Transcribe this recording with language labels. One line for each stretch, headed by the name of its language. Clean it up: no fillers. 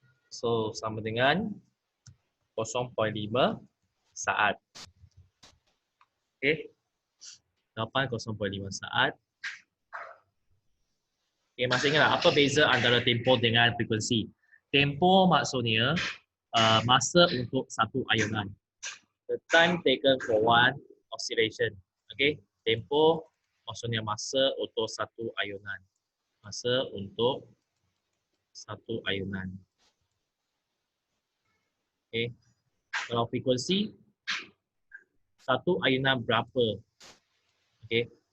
Malay: So sama dengan 0.5 saat. Okey. 0.5 saat. Okey, masih ingatlah apa beza antara tempoh dengan frekuensi? Tempoh maksudnya masa untuk satu ayunan.
English: The time taken for one oscillation.
Malay: Okey, tempoh maksudnya masa untuk satu ayunan. Masa untuk satu ayunan. Okey. Kalau frekuensi, satu ayunan berapa? Okey.